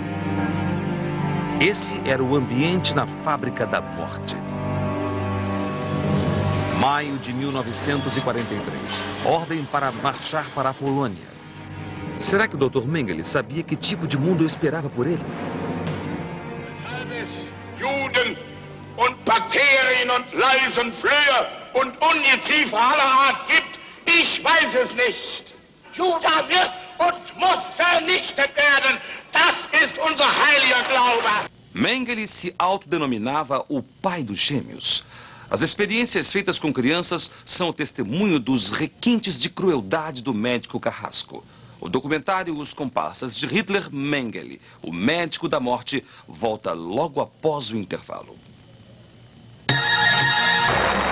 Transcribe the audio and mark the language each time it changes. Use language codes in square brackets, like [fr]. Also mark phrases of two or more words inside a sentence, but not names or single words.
[pt] Esse era o ambiente na fábrica da morte. Maio de 1943. Ordem para marchar para a Polônia. Será que o Dr. Mengele sabia que tipo de mundo eu esperava por ele? [de] Juden und Bakterien und Leisen, Flöhe und Ungeziefer aller Art gibt, ich weiß es nicht. Juda wird und muss vernichtet werden. Das ist unser heiliger Glaube. [pt] Mengele se autodenominava o pai dos gêmeos. As experiências feitas com crianças são o testemunho dos requintes de crueldade do médico carrasco. O documentário Os Comparsas de Hitler, Mengele, o médico da morte, volta logo após o intervalo.